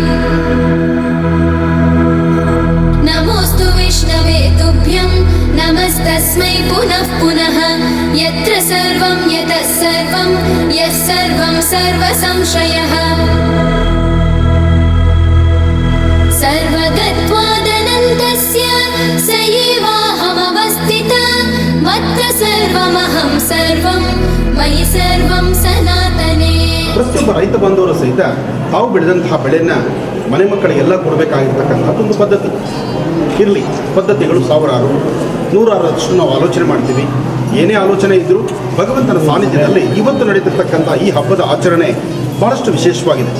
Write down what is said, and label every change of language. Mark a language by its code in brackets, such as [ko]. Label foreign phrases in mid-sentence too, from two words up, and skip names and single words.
[sa] नमोऽस्तु विष्णवे तुभ्यं नमस्तस्मै पुनः पुनः यत्र सर्वं यतः सर्वं यः सर्वं सर्वसंशयः सर्वगत्वादनन्तस्य स एवाहमवस्थितः मत्र सर्वमहं सर्वं मयि सर्वं सनातने [kn] ಪ್ರತಿಯೊಬ್ಬ ರೈತ ಬಂದವರು ಸಹಿತ ತಾವು ಬೆಳೆದಂತಹ ಬೆಳೆಯನ್ನು ಮನೆ ಮಕ್ಕಳಿಗೆಲ್ಲ ಕೊಡಬೇಕಾಗಿರ್ತಕ್ಕಂಥದ್ದೊಂದು ಪದ್ಧತಿ ಇರಲಿ. ಪದ್ಧತಿಗಳು ಸಾವಿರಾರು ನೂರಾರಷ್ಟು ನಾವು ಆಲೋಚನೆ ಮಾಡ್ತೀವಿ. ಏನೇ ಆಲೋಚನೆ ಇದ್ದರೂ ಭಗವಂತನ ಸಾನ್ನಿಧ್ಯದಲ್ಲಿ ಇವತ್ತು ನಡೀತಿರ್ತಕ್ಕಂಥ ಈ ಹಬ್ಬದ ಆಚರಣೆ ಭಾಳಷ್ಟು ವಿಶೇಷವಾಗಿದೆ.